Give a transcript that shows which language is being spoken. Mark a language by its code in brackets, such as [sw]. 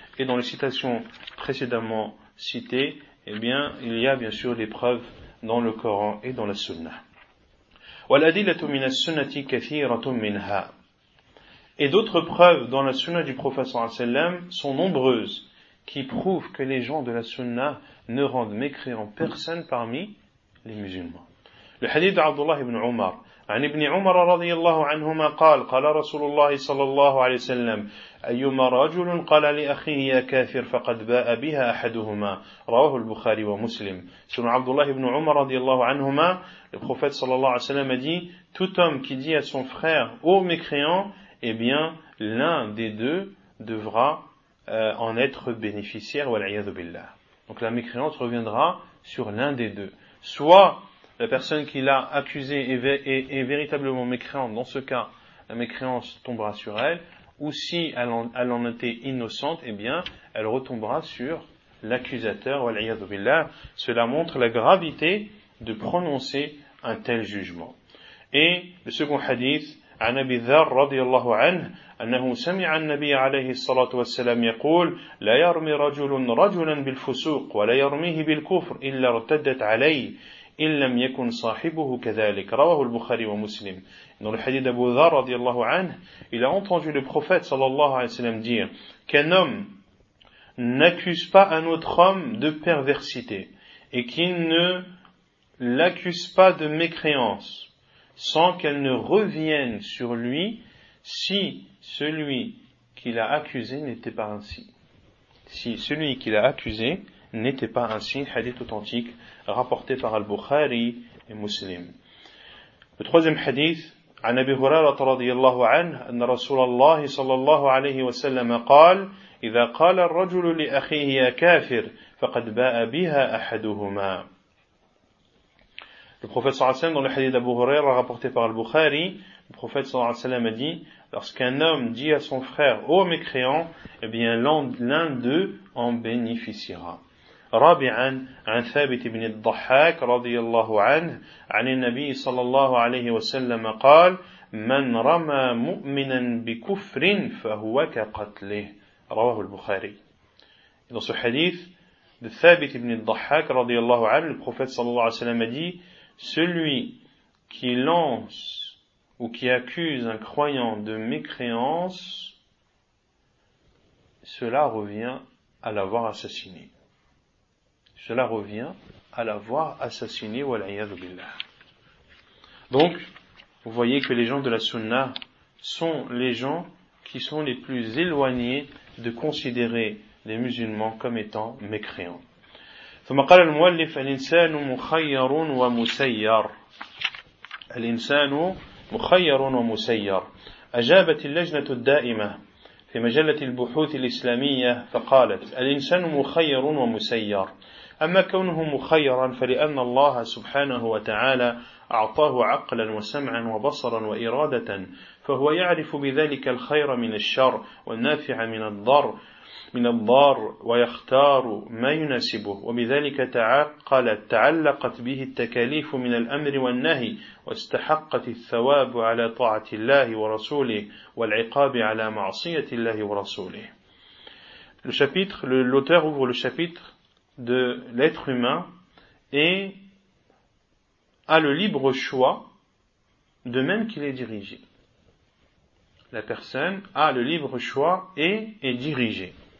[fr] Et dans les citations précédemment citées, eh bien, il y a bien sûr des preuves dans le Coran et dans la Sunna. [ar] وَالْأَدِلَّةُ مِنَ السُنَّةِ كَثِيرَةٌ مِنْهَا. [fr] Et d'autres preuves dans la Sunna du prophète [ar] sallallahu alayhi wa sallam [fr] sont nombreuses, qui prouvent que les gens de la Sunna ne rendent mécréant personne parmi les musulmans. Le hadith d'Abdullah ibn Umar, [ar] عن ابن عمر رضي الله عنهما قال قال رسول الله صلى الله عليه وسلم أيما رجل قال لأخيه يا كافر فقد باء بها أحدهما رواه البخاري ومسلم. سنة عبد الله بن عمر رضي الله عنهما [fr] le prophète [ar] صلى الله عليه وسلم [fr] a dit tout homme qui dit à son frère ô mécréant, eh bien l'un des deux devra en être bénéficiaire, [ar] والعياذ بالله. [fr] Donc la mécréance reviendra sur l'un des deux, soit la personne qui l'a accusée est véritablement mécréante, dans ce cas, la mécréance tombera sur elle, ou si elle en était innocente, eh bien, elle retombera sur l'accusateur, [ar] wal'iyadu billah. [fr] Cela montre la gravité de prononcer un tel jugement. Et le second hadith, [ar] عن أبي ذر رضي الله عنه أنه سمع النبي عليه الصلاة والسلام يقول لا يرمي رجل رجلا بالفسوق ولا يرميه بالكفر إلا ارتدت عليه إن لم يكن صاحبه كذلك رواه البخاري ومسلم. [fr] Dans le hadith d'Abu Dhar [ar] radiallahu anhu, [fr] il a entendu le prophète [ar] sallallahu alayhi wa sallam [fr] dire qu'un homme n'accuse pas un autre homme de perversité et qu'il ne l'accuse pas de mécréance sans qu'elle ne revienne sur lui si celui qui l'a accusé n'était pas ainsi. Si celui qui l'a accusé n'était pas ainsi, hadith authentique rapporté par Al-Bukhari et Muslim. Le troisième hadith, [ar] عن أبي هريرة رضي الله عنه أن رسول الله صلى الله عليه وسلم قال إذا قال الرجل لأخيه يا كافر فقد باء بها أحدهما. [fr] Le prophète [ar] صلى الله عليه وسلم, [fr] dans le hadith d'Abu Huraira rapporté par Al-Bukhari, le prophète صلى الله عليه وسلم a dit lorsqu'un homme dit à son frère ô mécréant, eh bien l'un d'eux en bénéficiera. [ar] رابعا عن ثابت بن الضحاك رضي الله عنه عن النبي صلى الله عليه وسلم قال من رمى مؤمنا بكفر فهو كقتله رواه البخاري. [fr] Dans ce hadith de ثابت بن الضحاك [ar] رضي الله عنه, [fr] le prophète [ar] صلى الله عليه وسلم [fr] a dit celui qui lance ou qui accuse un croyant de mécréance, cela revient à l'avoir assassiné. Cela revient à l'avoir assassiné, [ar] wal'iyadu billah. [fr] Donc, vous voyez que les gens de la sunna sont les gens qui sont les plus éloignés de considérer les musulmans comme étant mécréants. [ar] ثم قال المؤلف الإنسان مخير ومسير. الإنسان مخير ومسير. أجابت اللجنة الدائمة في مجلة البحوث الإسلامية فقالت الإنسان مخير ومسير. أما كونه مخيرا فلأن الله سبحانه وتعالى أعطاه عقلا وسمعا وبصرا وإرادة فهو يعرف بذلك الخير من الشر والنافع من الضر ويختار ما يناسبه وبذلك تعلقت به التكاليف من الأمر والنهي واستحقت الثواب على طاعة الله ورسوله والعقاب على معصية الله ورسوله. [fr] L'auteur ouvre le chapitre de l'être humain et a le libre choix de même qu'il est dirigé. La personne a le libre choix et est dirigée.